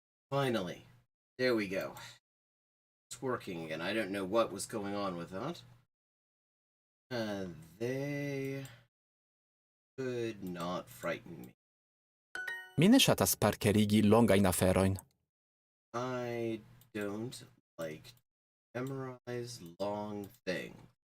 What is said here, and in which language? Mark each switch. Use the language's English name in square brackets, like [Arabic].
[English] Finally. There we go. It's working again. I don't know what was going on with that. They could not frighten me. [Esperanto] Mi ne ŝatas parkerigi longajn aferojn. [English] I don't like to memorize long things.